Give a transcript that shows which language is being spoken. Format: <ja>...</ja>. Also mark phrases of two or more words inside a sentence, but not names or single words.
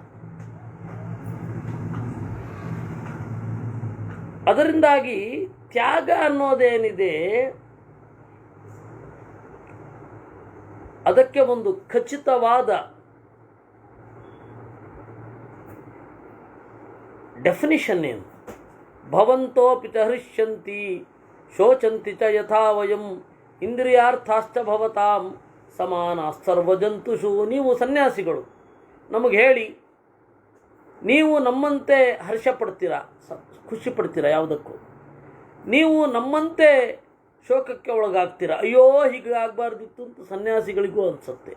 <kn>ಅದರಿಂದಾಗಿ ತ್ಯಾಗ ಅನ್ನೋದೇನಿದೆ ಅದಕ್ಕೆ ಒಂದು ಖಚಿತವಾದ ಡೆಫಿನಿಷನ್ ಏನು?</kn> <sa>ಭವಂತೋಪಿ ಚ ಹೃಷ್ಯಂತಿ ಶೋಚಂತಿ ಚ ಯಥಾ ವಯಂ ಇಂದ್ರಿಯಾರ್ಥಾಶ್ಚ ಭವತಾಂ ಸಮಾನ ಸರ್ವಜಂತುಷು.</sa> <kn>ನೀವು ಸನ್ಯಾಸಿಗಳು ನಮಗೆ ಹೇಳಿ, ನೀವು ನಮ್ಮಂತೆ ಹರ್ಷ ಪಡ್ತೀರಾ, ಖುಷಿ ಪಡ್ತೀರಾ ಯಾವುದಕ್ಕೂ? ನೀವು ನಮ್ಮಂತೆ ಶೋಕಕ್ಕೆ ಒಳಗಾಗ್ತೀರಾ, ಅಯ್ಯೋ ಹೀಗೆ ಆಗಬಾರ್ದಿತ್ತು ಅಂತ ಸನ್ಯಾಸಿಗಳಿಗೂ ಅನಿಸುತ್ತೆ.</kn>